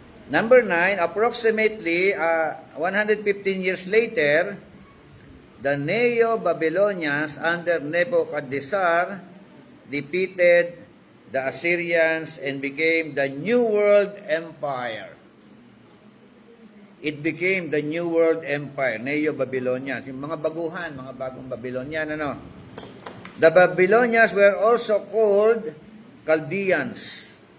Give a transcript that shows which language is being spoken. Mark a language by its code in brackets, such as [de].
[en] Number 9, approximately 115 years later, the Neo-Babylonians under Nebuchadnezzar defeated the Assyrians and became the New World Empire. It became the New World Empire, Neo-Babylonians. [tl] Yung mga baguhan, mga bagong Babylonian, ano? [en] The Babylonians were also called Chaldeans.